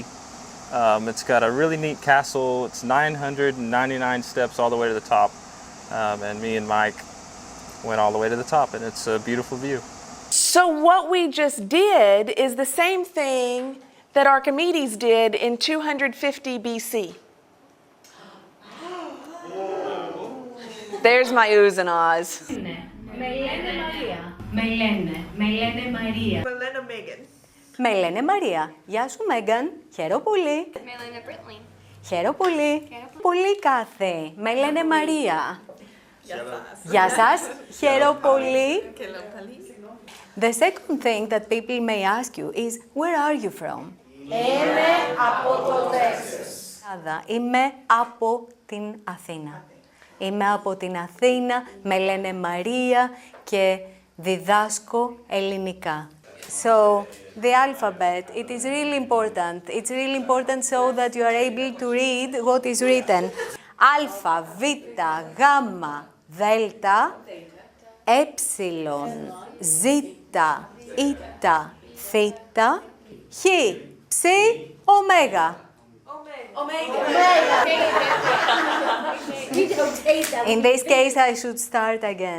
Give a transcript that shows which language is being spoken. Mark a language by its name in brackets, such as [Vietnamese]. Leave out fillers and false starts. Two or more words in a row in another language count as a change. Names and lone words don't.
[English] It's got a really neat castle. It's 999 steps all the way to the top, and me and Mike went all the way to the top, and it's a beautiful view. So what we just did is the same thing that Archimedes did in 250 BC. There's my oohs and ahs. [Greek] Με λένε Μαρία. Γεια σου Μέγαν. Χαίρο πολύ. Με λένε Britlin. Χαίρο πολύ. Πολύ κάθε. Με λένε Μαρία. Γεια σας. Χαίρο πολύ. [English] The second thing that people may ask you is, where are you from? [Greek] Είμαι από το Τέξας. Είμαι από την Αθήνα. Είμαι από την Αθήνα, με λένε Μαρία και διδάσκω ελληνικά. [English] So, the alphabet, it is really important. It's really important so that you are able to read what is written. Alpha, [Greek] Β, Γ, Δέλτα, έψιλον, ζήτα, ήτα, θήτα, χ, ψ, ωμέγα. [English] In this case, I should start again.